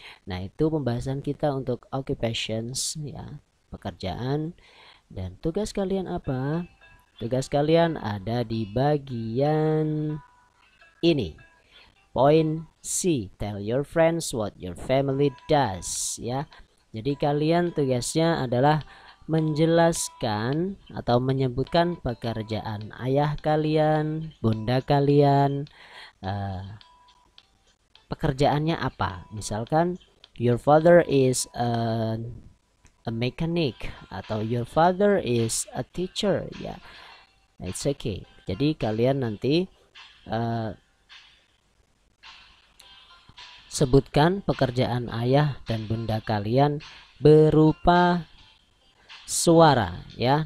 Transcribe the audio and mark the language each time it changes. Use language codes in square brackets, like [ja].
[id] Nah, itu pembahasan kita untuk occupations ya, pekerjaan. Dan tugas kalian apa? Tugas kalian ada di bagian ini. [en] Point C, tell your friends what your family does ya. [id] Jadi kalian tugasnya adalah menjelaskan atau menyebutkan pekerjaan ayah kalian, bunda kalian, pekerjaannya apa. [en] Misalkan your father is a mechanic atau your father is a teacher ya. It's okay. [id] Jadi kalian nanti sebutkan pekerjaan ayah dan bunda kalian berupa suara ya.